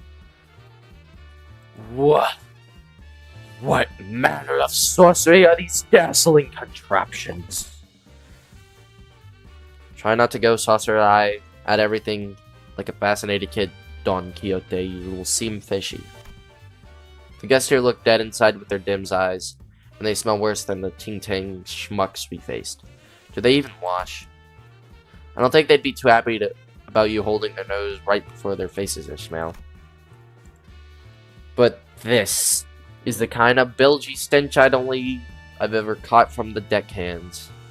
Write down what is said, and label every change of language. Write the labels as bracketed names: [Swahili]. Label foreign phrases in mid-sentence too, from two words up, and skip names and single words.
[English] What manner of sorcery are these dazzling contraptions? Try not to go saucer-eye at everything like a fascinated kid, Don Quixote. You will seem fishy. The guests here look dead inside with their dim eyes, and they smell worse than the ting-tang schmucks we faced. Do they even wash? I don't think they'd be too happy about you holding their nose right before their faces, Ishmael. But this is the kind of bilgy stench I've ever caught from the deckhands.